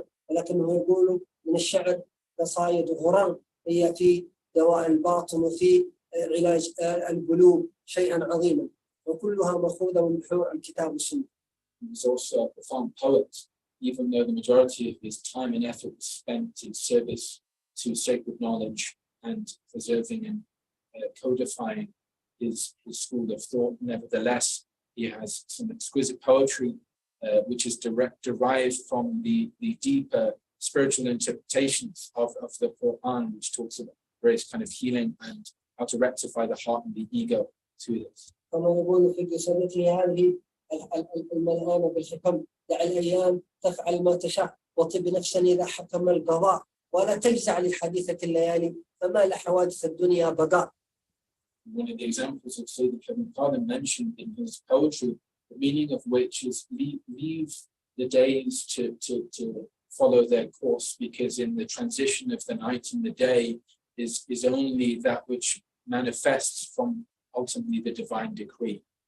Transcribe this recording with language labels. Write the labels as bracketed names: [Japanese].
[Arabic] ولكنه يقول من الشعر قصائد غرام هي في دواء الباطن وفي علاج القلوب شيئا عظيما وكلها مأخوذة من بحور الكتاب والسنة. [English] He was also a profound poet, even though the majority of his time and effort was spent in service to sacred knowledge and preserving and codifying his school of thought. Nevertheless, he has some exquisite poetry which is derived from the deeper spiritual interpretations of the Quran, which talks about various kind of healing and how to rectify the heart and the ego to this. [Arabic] كما يقول في قصته هذه الملآنة بالحكم دع الأيام تفعل ما تشاء وطب نفسا إذا حكم القضاء ولا تجزع لحديثة الليالي فما لحوادث الدنيا بقاء. [English] One of the examples of Sayyid Kāẓim mentioned in his poetry, the meaning of which is leave the days to follow their course, because in the transition of the night and the day is only that which manifests from ultimately the divine decree.